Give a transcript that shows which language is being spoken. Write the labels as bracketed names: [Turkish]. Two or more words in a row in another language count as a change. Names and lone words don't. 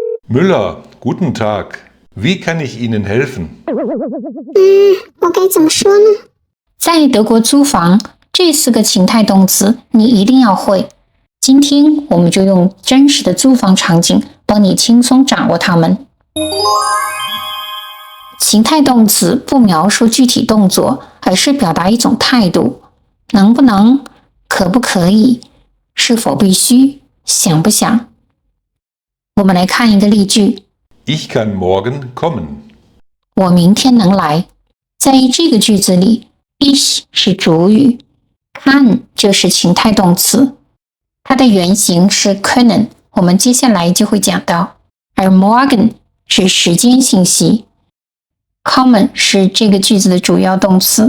[German] Müller, guten Tag. Wie kann ich Ihnen helfen? [Chinese] 我该怎么说呢？在德国租房这4个情态动词你一定要会。今天我们就用真实的租房场景帮你轻松掌握它们。情态动词不描述具体动作，而是表达一种态度，能不能，可不可以，是否必须，想不想。我们来看一个例句。 [German] Ich kann morgen kommen. [Chinese] 我明天能来。在这个句子里 ich 是主语， kann 就是情态动词，它的原型是 können， 我们接下来就会讲到。而 morgen 是时间信息， kommen 是这个句子的主要动词。